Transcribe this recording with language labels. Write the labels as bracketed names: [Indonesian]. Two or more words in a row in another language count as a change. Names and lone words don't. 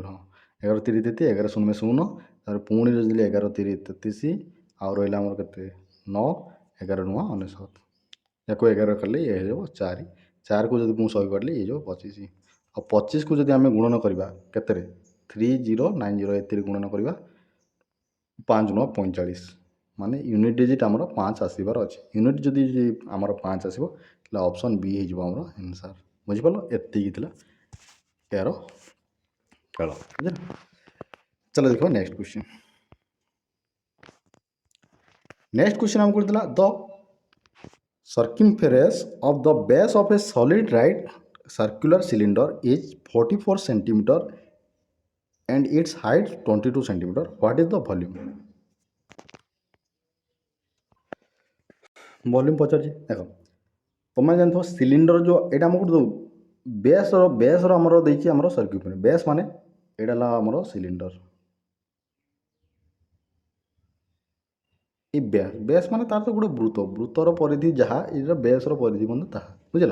[Odia] ହଁ 11 3 33 11 ଶୂନ 0 ତାପରେ ପୁଣି ଯଦି 11 3 33 ଆଉ ରହିଲା ଆମର କେତେ 9 11 9 99 ୟାକୁ 11 କଲେ ଇଏ ହେଇଯିବ 4 4କୁ ଯଦି ମୁଁ 100 କାଟିଲି ଇଏ ହେଇଯିବ 25 ଆଉ 25କୁ ଯଦି ଆମେ ଗୁଣନ କରିବା କେତେରେ 3090 ଏଥିରେ ଗୁଣନ କରିବା 5 9 45 ମାନେ [English] unit digit [Odia] ଆମର 5 ଆସିବାର ଅଛି। ୟୁନିଟ୍ ଯଦି ଆମର 5 ଆସିବ ତାହେଲେ [English] option B [Odia] ହେଇଯିବ ଆମର ଆନ୍ସର୍। ବୁଝିପାରିଲ ଏତିକି ଥିଲା ଏହାର ଖେଳ। ବୁଝିଲ ଚलो ଦେଖିବା [English] next question. next question [Odia] ଆମକୁ ଥିଲା [English] ଦ circumference of the base of a solid right circular cylinder is 44 centimeter and its height 22 centimeter. What is the volume? [Odia] ଭଲ୍ୟୁମ୍ ପଚାରୁଛି। ଦେଖ ତୁମେ ଜାଣିଥିବ ସିଲିଣ୍ଡର ଯେଉଁ ଏଇଟା ଆମକୁ ଯେଉଁ ବେସ୍ର ଆମର ଦେଇଛି ଆମର ସର୍କ୍ୟୁଫରେନ୍ସ। ବେସ୍ ମାନେ ଏଇଟା ହେଲା ଆମର ସିଲିଣ୍ଡର। এই ବେସ୍ ମାନେ ତାର ତ ଗୋଟେ ବୃତ୍ତର ପରିଧି ଯାହା ଏଇଟା ବେସ୍ର ପରିଧି ମାନେ ତାହା ବୁଝିଲା।